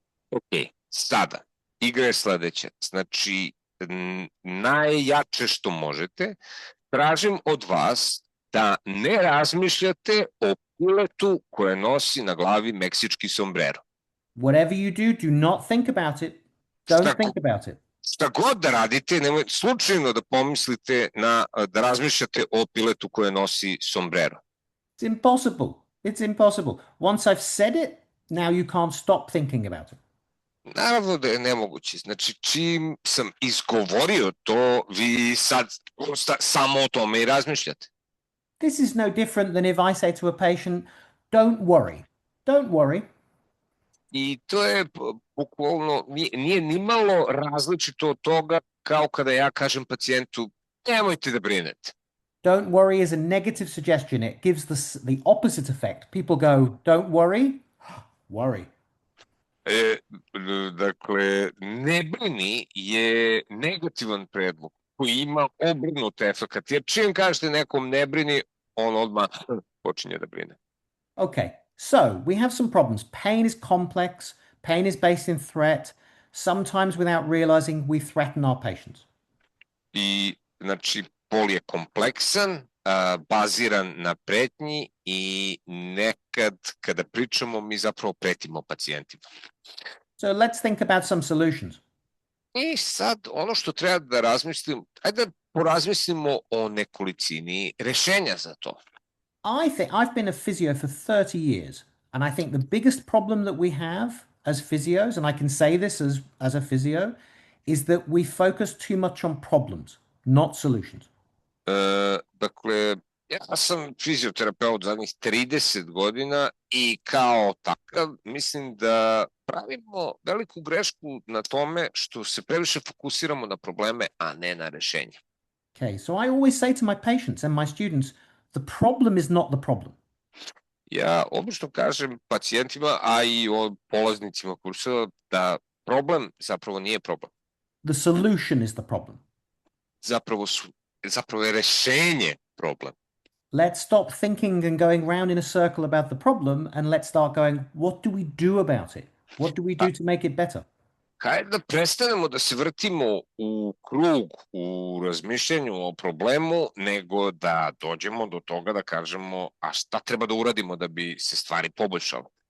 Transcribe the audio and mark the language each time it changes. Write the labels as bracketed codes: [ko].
[sr] Ok, sada, igra je sledeća. Znači, najjače što možete, tražim od vas da ne razmišljate o piletu koje nosi na glavi meksički sombrero. [en] Whatever you do, do not think about it. Don't think about it. [sr] Šta god da radite, nemoj slučajno da pomislite da razmišljate o piletu koje nosi sombrero. [en] It's impossible. It's impossible. Once I've said it, now you can't stop thinking about it. [sr] Naravno da je nemoguće. Znači, čim sam izgovorio to, vi sad samo o tome i razmišljate. [en] This is no different than if I say to a patient, don't worry. Don't worry. [sr] I to je bukvalno, nije ni malo različito od toga kao kada ja kažem pacijentu, nemojte da brinete. [en] Don't worry is a negative suggestion. It gives the opposite effect. People go, don't worry, worry. [sr] Dakle, ne brini je negativan predlog koji ima obrnut efekt. Jer čim kažete nekom ne brini, on odmah počinje da brine. [en] Okay, so we have some problems. Pain is complex. Pain is based in threat. Sometimes without realizing we threaten our patients. [sr] I, znači, bol je kompleksan, baziran na pretnji i nekad kada pričamo mi zapravo pretimo pacijentima. [en] So let's think about some solutions. [sr] I sad ono što treba da razmislim, ajde da porazmislimo o nekolicini rešenja za to. [en] I think I've been a physio for 30 years, and I think the biggest problem that we have as physios, and I can say this as a physio, is that we focus too much on problems, not solutions. [sr] Dakle, ja sam fizioterapeut zadnjih 30 godina i kao takav mislim da pravimo veliku grešku na tome što se previše fokusiramo na probleme, a ne na rešenja. [en] Okay, so I always say to my patients and my students, the problem is not the problem. [sr] Ja obično kažem pacijentima, a i polaznicima kursa, da problem zapravo nije problem. [en] The solution is the problem. [sr] Zapravo je rešenje problem. [en] Let's stop thinking and going round in a circle about the problem, and let's start going, what do we do about it? What do we do to make it better? [sr] Hajde da prestanemo da se vrtimo u krug u razmišljanju o problemu, nego da dođemo do toga da kažemo, a šta treba da uradimo da bi se stvari poboljšale.